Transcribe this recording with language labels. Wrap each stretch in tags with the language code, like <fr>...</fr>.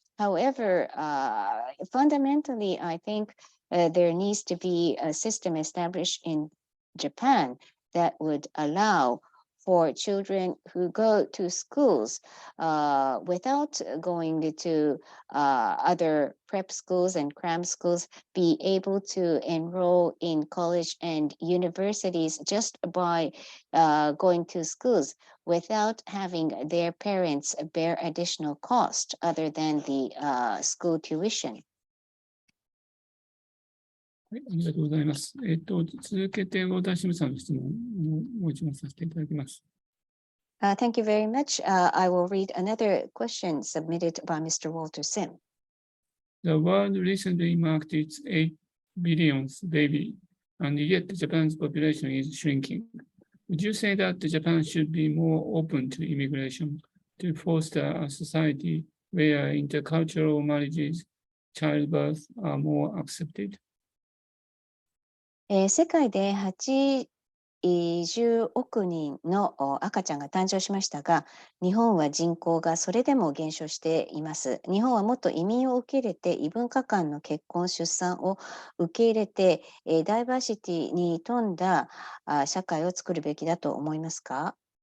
<en>However, fundamentally, I think there needs to be a system established in Japan that would allow for children who go to schools without going to other prep schools and cram schools, be able to enroll in college and universities just by going to schools without having their parents bear additional cost other than the school tuition.</en> <ja>はい、ありがとうございます。続けて、ウォーターシムさんの質問をもう一問させていただきます。</ja> <en>Thank you very much. I will read another question submitted by Mr. Walter Sim. The world recently marked its 8 billionth baby, and yet Japan's population is shrinking. Would you say that Japan should be more open to immigration to foster a society where intercultural marriages, childbirth are more accepted?</en> <ja>世界で80億人の赤ちゃんが誕生しましたが、日本は人口がそれでも減少しています。日本はもっと移民を受け入れて、異文化間の結婚、出産を受け入れて、ダイバーシティに富んだ社会を作るべきだと思いますか？</ja>